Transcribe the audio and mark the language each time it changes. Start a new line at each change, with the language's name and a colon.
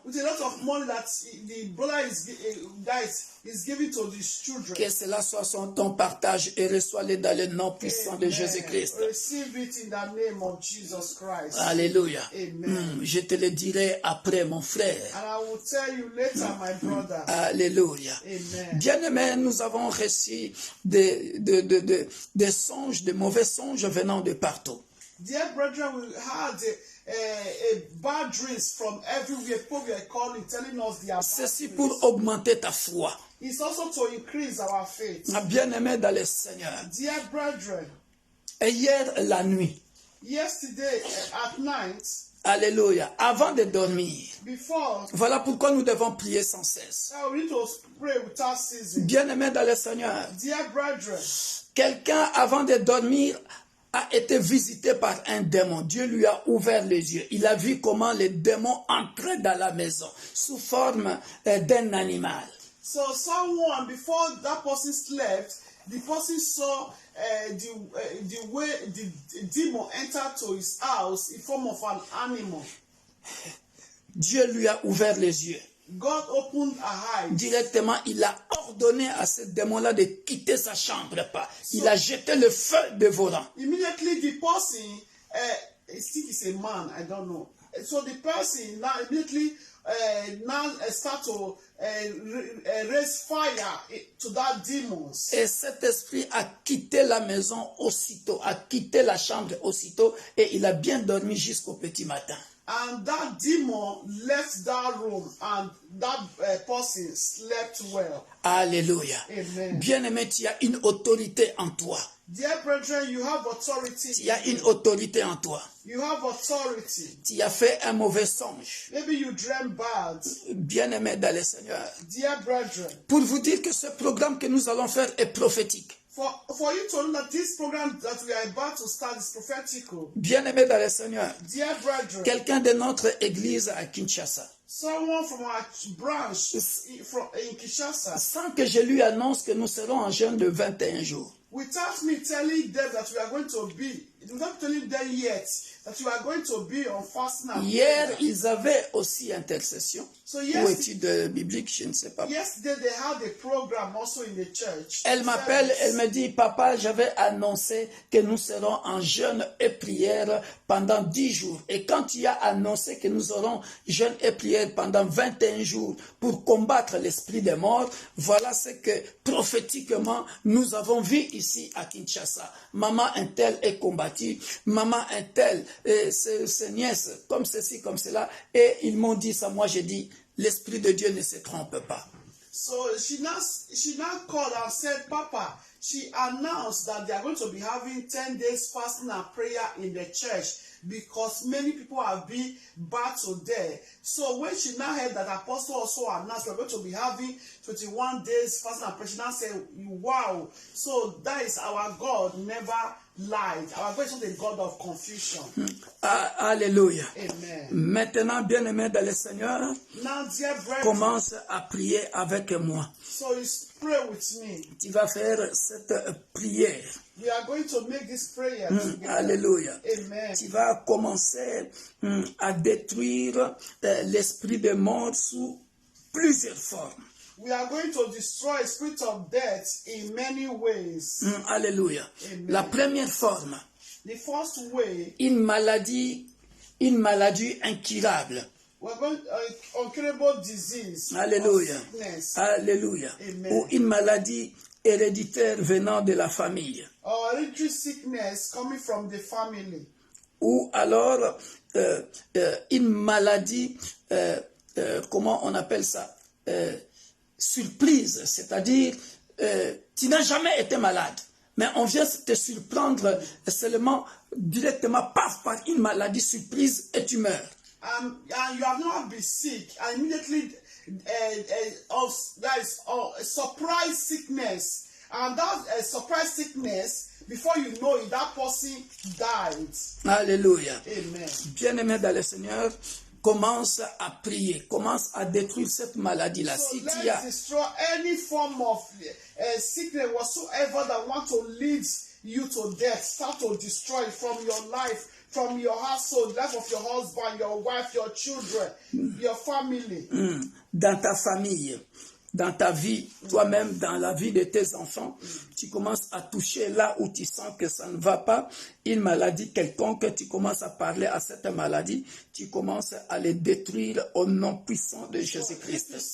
English: With a lot of money that the brother is is given to these children.
French: Que cela soit ton partage et reçois-le dans le nom puissant de Jésus-Christ.
English: Receive it in the name of Jesus Christ. Alléluia. Amen.
French: Je te le dirai après, mon frère.
English: And I will tell you later, my brother. Alléluia. Amen.
French: Bien-aimés, nous avons reçu des songes, de mauvais songes venant de partout.
English: Dear brethren, we had a bad dreams from everywhere. People were calling, telling us their bad
French: Ceci
English: dreams.
French: pour augmenter ta foi.
English: It's also to increase our faith.
French: Bien-aimés dans le Seigneur.
English: Dear brethren,
French: Et hier, la nuit,
English: yesterday at night,
French: alléluia, avant de dormir,
English: before,
French: voilà pourquoi nous devons prier sans cesse.
English: we need to pray without ceasing.
French: Bien-aimés dans le Seigneur,
English: Dear brethren,
French: quelqu'un avant de dormir a été visité par un démon. Dieu lui a ouvert les yeux. Il a vu comment le démon entrait dans la maison sous forme d'un animal.
English: so someone, before that person slept, the person saw the way the demon entered to his house in form of an animal.
French: Dieu lui a ouvert les yeux.
English: God opened her eyes.
French: Directement, il a ordonné à ce démon-là de quitter sa chambre. Il a jeté le feu dévorant.
English: Immediately the person, I think it's a man, I don't know. So the person now immediately start to raise fire to that demons.
French: Et cet esprit a quitté la maison aussitôt, a quitté la chambre aussitôt, et il a bien dormi jusqu'au petit matin.
English: And that demon left that room, and that person slept well. Alléluia. Amen.
French: Bien-aimé, tu as une autorité en toi.
English: Dear brethren, you have authority.
French: Tu as une autorité en toi.
English: You have authority.
French: Tu as fait un mauvais songe.
English: Maybe you dreamt bad.
French: Bien-aimé dans le Seigneur.
English: Dear brethren,
French: Pour vous dire que ce programme que nous allons faire est prophétique.
English: for you to know that this program that we are about to start is prophetical.
French: Bien-aimé dans le Seigneur.
English: Dear brethren,
French: Quelqu'un de notre église à Kinshasa,
English: someone from our branch in Kinshasa,
French: sans que je lui annonce que nous serons en jeûne de 21 jours,
English: without me telling them that we are going to be, without telling them yet that we are going to be on fasting and
French: hier,
English: prayer.
French: ils avaient aussi intercession
English: So
French: ou étude biblique, je ne sais pas.
English: yesterday they had a program also in the church.
French: Elle m'appelle, elle me dit, papa, j'avais annoncé que nous serons en jeûne et prière pendant 10 jours. Et quand tu as annoncé que nous aurons jeûne et prière pendant 21 jours pour combattre l'esprit des morts, voilà ce que prophétiquement nous avons vu ici à Kinshasa. Maman un tel est combattue, maman un tel, ses nièces, comme ceci, comme cela. Et ils m'ont dit ça, moi j'ai dit, l'Esprit de Dieu ne se trompe pas.
English: So she now called and said, Papa, she announced that they are going to be having 10 days fasting and prayer in the church because many people have been battled there. So when she now heard that Apostle also announced we're going to be having 21 days fasting and prayer, she now said, wow, so that is our God never lied. Our God is not a God of confusion. Alléluia. Amen.
French: Maintenant, bien-aimé dans le Seigneur,
English: Now, dear brethren,
French: commence à prier avec moi.
English: so you pray with me.
French: Tu vas faire cette prière.
English: We are going to make this prayer together. Alléluia. Amen.
French: Tu vas commencer à détruire l'esprit de mort sous plusieurs formes.
English: We are going to destroy spirit of death in many ways. Alléluia. Amen.
French: La première forme,
English: The first way,
French: une maladie incurable.
English: we're going uncurable disease, Alléluia. or sickness, Alléluia. Amen.
French: Ou une maladie héréditaire venant de la famille.
English: or hereditary sickness coming from the family,
French: Ou alors une maladie, comment on appelle ça, surprise, c'est-à-dire tu n'as jamais été malade, mais on vient te surprendre seulement directement par une maladie surprise et tu meurs.
English: and you have not been sick, and immediately that is a surprise sickness, and that surprise sickness, before you know it, that person died. Alléluia. Amen.
French: Bien-aimé dans le Seigneur, commence à prier, commence à détruire cette maladie-là.
English: So
French: Si tu
English: let's
French: as
English: destroy any form of sickness whatsoever that want to lead you to death. Start to destroy it from your life, from your household, life of your husband, your wife, your children, your family.
French: dans ta famille, dans ta vie, toi-même, dans la vie de tes enfants, tu commences à toucher là où tu sens que ça ne va pas, une maladie quelconque, tu commences à parler à cette maladie, tu commences à les détruire au nom puissant de Jésus-Christ.